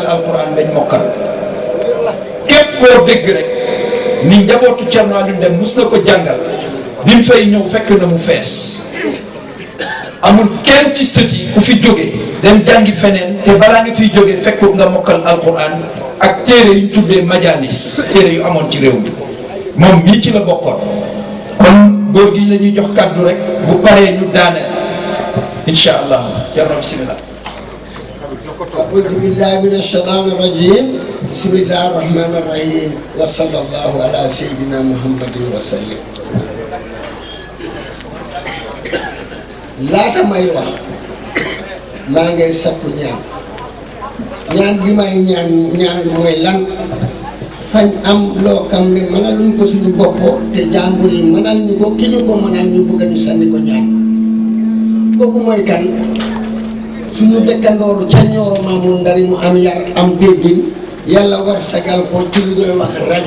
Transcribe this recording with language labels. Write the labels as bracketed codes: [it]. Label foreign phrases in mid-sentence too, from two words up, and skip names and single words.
[wo] alquran dañ mokkal képp koo dégg rek ni njabootu Cerno Aliou Dem mus na ko jàngal bi mu fay ñëw fekk na mu fees amul kenn ci sët yi ku fi jóge dem jàngi feneen te balaa nga fiy jóge fekkut nga mokkal alquran ak téere yu ñu tuddee majalis téere yu amoon ci réew mi moom mii ci la bokkoon kon góor gi la ñuy jox kàddu rek bu paree ñu daaneel [ar] إن شاء الله [wo] Cerno bismillah [ar] أعوذ بالله من الشيطان الرجيم بسم الله الرحمن الرحيم وصلى الله على سيدنا محمد وسلم [wo] laata may wax maa ngay sakku ñaan bi may ñaan bi mooy lan fañ am loo xam ne mënaluñ ko suñu bopp te jàmbur yi mënal ñu ko ki ñu ko mënal ñu bëgg ñu sànni ko ñaan kooku mooy kan suñu dëkkandooru ca Nioro Mamour Ndari mu am yar am déggin yàlla war sagal ko ci lu ñuy wax rajo